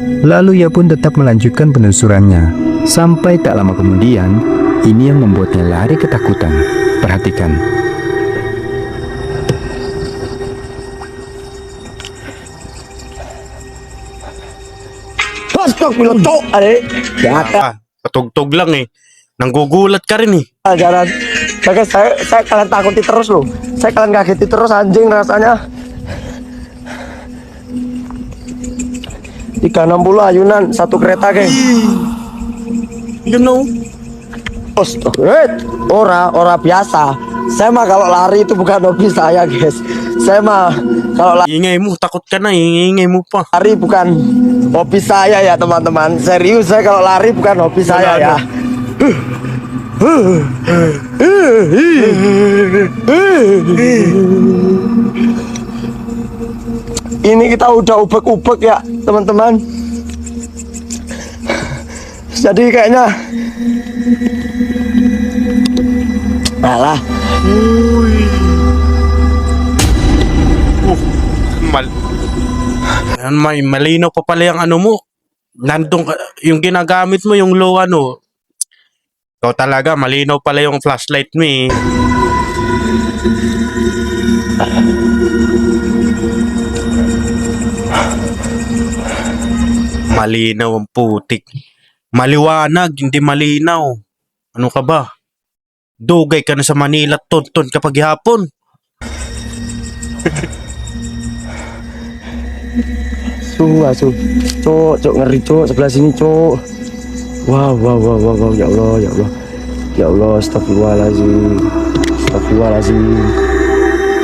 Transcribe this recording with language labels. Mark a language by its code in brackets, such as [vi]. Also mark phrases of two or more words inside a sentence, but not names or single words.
[id] Lalu ia pun tetap melanjutkan penelusurannya, sampai tak lama kemudian ini yang membuatnya lari ketakutan. Perhatikan. [jv] Astagfirullah cok adek. [id] Ya [tl] Patugtog lang eh. Nanggugulat ka rin eh. [id] jalan. Saya kalian takuti terus loh. Saya kalian kageti terus anjing rasanya. 360 ayunan satu kereta geng. [en] You know. [jv] Ora biasa. [id] Saya mah kalau lari itu bukan hobi saya guys. Saya mah kalau [tl] Ingay mo, takot ka na, ingay mo pa. [id] lari bukan hobi saya ya teman-teman. Serius saya kalau lari bukan hobi saya ya. Ini kita udah ubek-ubek ya teman-teman. Jadi kayaknya alah [tl] Malinaw pa pala yung ano mo. Nandun ka, yung ginagamit mo, yung low ano. Ikaw talaga, malinaw pala yung flashlight mo eh. Malinaw ang putik. Maliwanag, hindi malinaw. Ano ka ba? [ceb] Dugay ka na sa Manila, tonton kapag hapon. [id] Cok ngeri cok sebelah sini cok. [ar] Wow يا الله أستغفر الله العظيم.